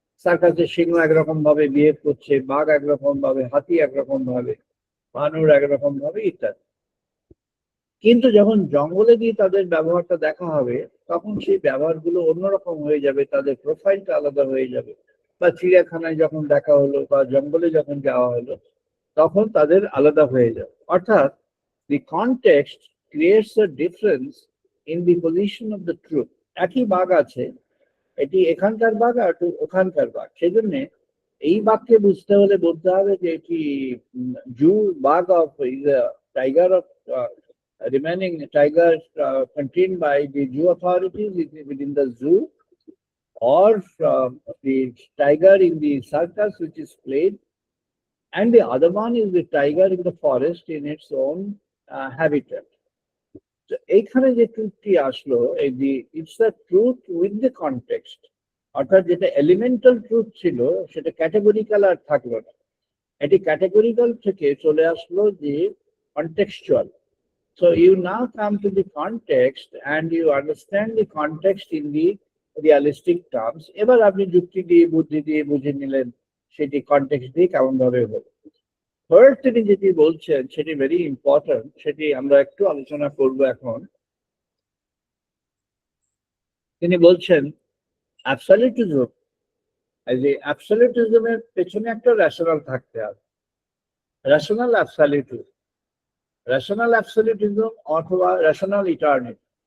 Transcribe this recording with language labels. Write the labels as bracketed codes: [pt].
[bn] সার্কাসের সিংহ একরকম ভাবে বিহেভ করছে, বাঘ একরকম ভাবে, হাতি একরকম ভাবে, বানর একরকম ভাবে, ইত্যাদি। কিন্তু যখন জঙ্গলে গিয়ে তাদের ব্যবহারটা দেখা হবে, তখন সেই ব্যবহারগুলো অন্যরকম হয়ে যাবে, তাদের প্রোফাইলটা আলাদা হয়ে যাবে। বা চিড়িয়াখানায় যখন দেখা হলো বা জঙ্গলে যখন যাওয়া হলো, তখন তাদের আলাদা হয়ে যাবে। [en] অর্থাৎ the context creates a difference in the position of the truth. [bn] একই বাঘ আছে, এটি এখানকার বাঘ আর ওখানকার বাঘ। সেই জন্য এই বাঘকে বুঝতে হলে বলতে হবে যে এটি [en] Zoo বাঘ of tiger of remaining tiger contained by the zoo authorities within the zoo, or the tiger in the circus which is played, and the other one is the tiger in the forest in its own habitat. So [bn] এইখানে যে ট্রুথটি আসলো, [en] It's the truth with the context. [bn] অর্থাৎ যেটা elemental truth ছিল সেটা categorical আর থাকলো না, এটি ক্যাটেগরিক্যাল থেকে চলে আসলো যে contextual. [en] So you now come to the context and you understand the context in the realistic terms. [bn] এবার আপনি যুক্তি দিয়ে বুদ্ধি দিয়ে বুঝে নিলেন সেটি কনটেক্সট দিয়ে কেমন ভাবে হলো। থার্ড তিনি যেটি বলছেন সেটি ভেরি ইম্পর্টেন্ট, সেটি আমরা একটু আলোচনা করব এখন। তিনি বলছেন অ্যাবসলিউটিজম, এই যে অ্যাবসলিউটিজমের পেছনে একটা রেশনাল থাকতে হবে, রেশনাল অ্যাবসলিউটিজম, রেশনাল অ্যাবসলিউটিজম অথবা রেশনাল ইটারনিটি।